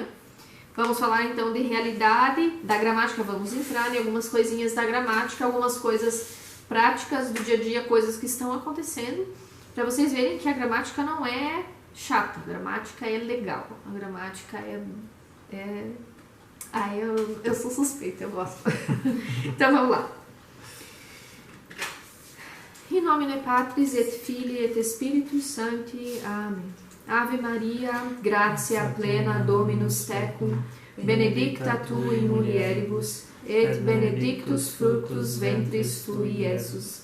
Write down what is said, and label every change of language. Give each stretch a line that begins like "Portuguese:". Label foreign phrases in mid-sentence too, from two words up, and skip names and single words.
Portuguese: Vamos falar então de realidade, da gramática, vamos entrar em algumas coisinhas da gramática, algumas coisas práticas do dia a dia, coisas que estão acontecendo, para vocês verem que a gramática não é chata, a gramática é legal, a gramática eu sou suspeita, eu gosto. Então vamos lá.
Latin: In nomine Patris et Filii et Spiritus Sancti. Amém. Ave Maria, gratia plena Dominus tecum, benedicta tu in mulieribus, et benedictus fructus ventris tui, Iesus.